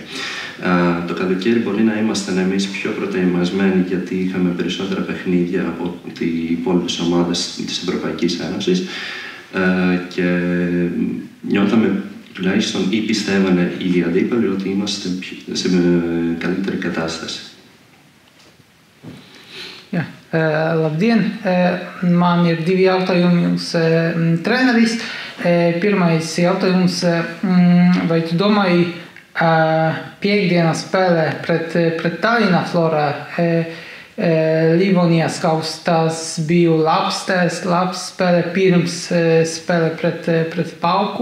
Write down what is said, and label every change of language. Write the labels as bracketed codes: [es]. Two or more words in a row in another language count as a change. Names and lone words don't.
[el] Το καλοκαίρι μπορεί να ήμασταν εμείς πιο προετοιμασμένοι γιατί είχαμε περισσότερα παιχνίδια από οι υπόλοιπες ομάδες της Ευρωπαϊκής Ένωσης και νιώθαμε τουλάχιστον ή πιστεύανε οι αντίπαλοι ότι είμαστε σε καλύτερη κατάσταση. [lv] Jā, labdien! Man ir divi jautājumi jums, treneris. Pirmais jautājums, vai tu domāji, piekdienas spēlē pret Tallinna Flora Livonijas kausa, tas bija labs spēle pirms spēle pret Pauku.